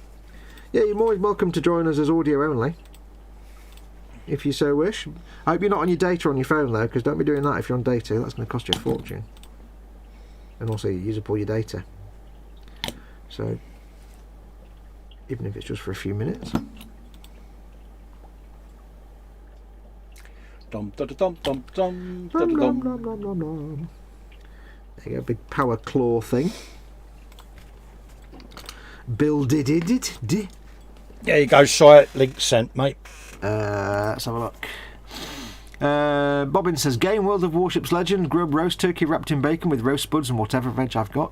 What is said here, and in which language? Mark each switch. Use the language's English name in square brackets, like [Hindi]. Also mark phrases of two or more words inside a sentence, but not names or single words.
[English] Yeah, you're always welcome to join us as audio only, if you so wish. I hope you're not on your data on your phone though, because don't be doing that if you're on data. That's going to cost you a fortune, and also you use up all your data. So, even if it's just for a few minutes. Dum da da dum dum dum da da Nom, nom, dum. nom, nom, nom, nom. There you go, big power claw thing. Builded it. There you go, Si. Link sent, mate. Let's have a look. Bobbin says, game World of Warships legend, grub roast turkey wrapped in bacon with roast spuds and whatever veg I've got.